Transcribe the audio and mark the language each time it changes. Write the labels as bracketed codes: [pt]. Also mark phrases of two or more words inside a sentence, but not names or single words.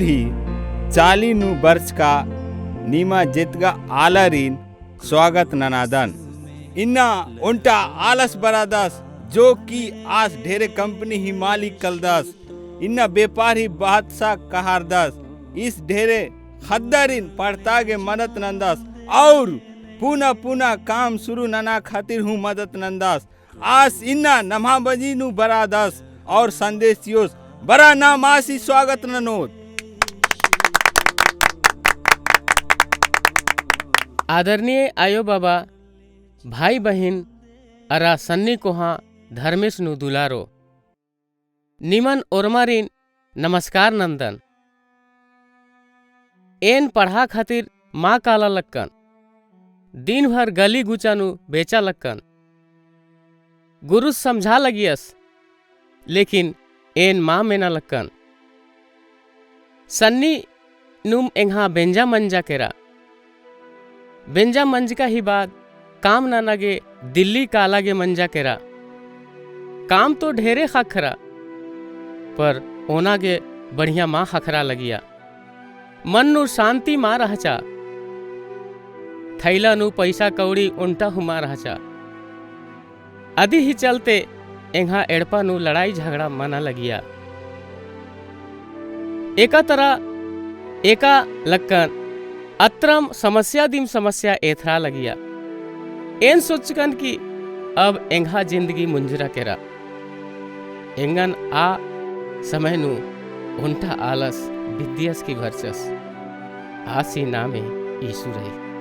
[kru] ही 40 वर्ष का नीमा जितगा आलरीन स्वागत ननादन इन्ना उल्टा आलस बरादस [hi] जो कि [kru] आज ढेरे कंपनी ही मालिक कलदस इन्ना व्यापारी बादशाह कहारदस इस ढेरे खद्दरिन पड़तागे मदद नंदस और [hi] पुनः पुनः काम शुरू [kru] नना खातिर हूँ मदद नंदस आज इन्ना नम्हा बजी नु बरादस और संदेशियों बड़ा नाम आसी स्वागत ननोद। आदरणीय आयो बाबा भाई बहन अरा सन्नी कोहा धर्मेश नु दुलारो निमन ओरमारिन नमस्कार नंदन एन पढ़ा खातिर माँ काला लक्कन दिन भर गली गुचानु बेचा लक्कन गुरु समझा लगियस लेकिन एन माँ में न लक्कन सन्नी नुम एंहा बेंजा मंजा केरा बेंजा मंज का ही बाद काम ना नगे दिल्ली काला गे मंजा केरा काम तो ढेरे खखरा पर ओना गे बढ़िया माँ खखरा लगिया मन नु शांति माँ रहचा थैला नु पैसा कौड़ी उल्टा हुमा रहचा आदि ही चलते एंहा एड़पा नु लड़ाई झगड़ा मना लगिया एका तरह एका लक्कन अत्रम समस्या दिम समस्या एथरा लगिया एन सोचकन की अब एंहा जिंदगी मुंजरा केरा एंगन आ समय नु उल्टा आलस विद्यास की भरचस आसी नामे ईसु रहे